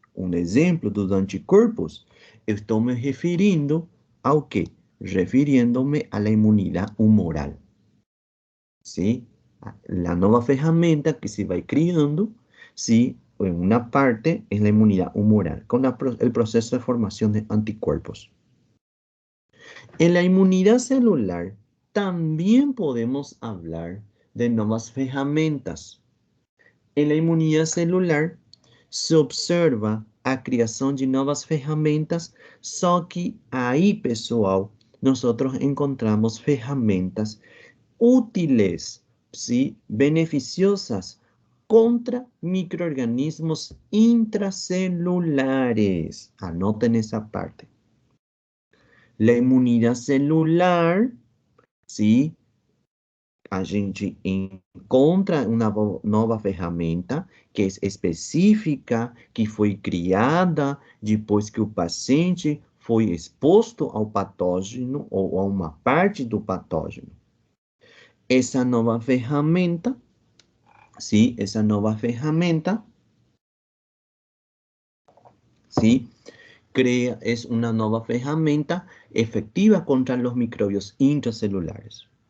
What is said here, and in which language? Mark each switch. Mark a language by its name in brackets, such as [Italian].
[Portuguese] Um exemplo dos anticorpos, eu estou me referindo ao quê? [Spanish] Refiriendo-me à imunidade humoral. ¿Sí? La nueva ferramenta que se va criando, ¿sí? En una parte es la inmunidad humoral, con el proceso de formación de anticuerpos. En la inmunidad celular también podemos hablar de nuevas ferramentas. En la inmunidad celular se observa [Portuguese] a criação de novas ferramentas, só que aí, pessoal, [Spanish] nosotros encontramos ferramentas útiles, ¿sí? Beneficiosas contra microorganismos intracelulares. Anoten esa parte. La inmunidad celular, ¿sí? [Portuguese] A gente encontra uma nova ferramenta que é específica, que foi criada depois que o paciente foi exposto ao patógeno ou a uma parte do patógeno. Essa nova ferramenta, ¿sí? [Spanish] Esa nueva ferramenta, ¿sí? Es una nueva ferramenta efectiva contra los microbios intracelulares.